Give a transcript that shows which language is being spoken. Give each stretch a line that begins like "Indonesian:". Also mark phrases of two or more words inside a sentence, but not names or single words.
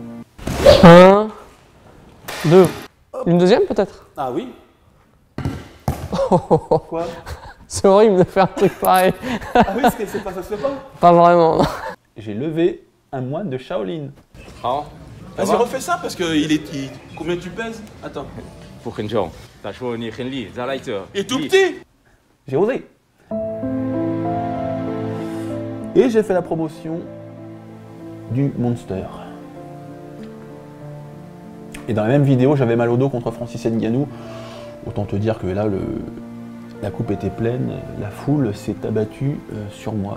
French: 1, 2. Une deuxième peut-être? Ah oui? Quoi? C'est horrible de faire un truc pareil. Ah oui, c'est pas, ça se fait pas? Pas vraiment, non. J'ai levé un moine de Shaolin. Ah, Vas-y, refais ça parce que combien tu pèses? Attends.
Chinese: 不很重，他说你很厉，再来一次。
French: Il est tout petit! J'ai osé. Et j'ai fait la promotion du Monster. Et dans la même vidéo, j'avais mal au dos contre Francis Ngannou. Autant te dire que là, la coupe était pleine, la foule s'est abattue sur moi.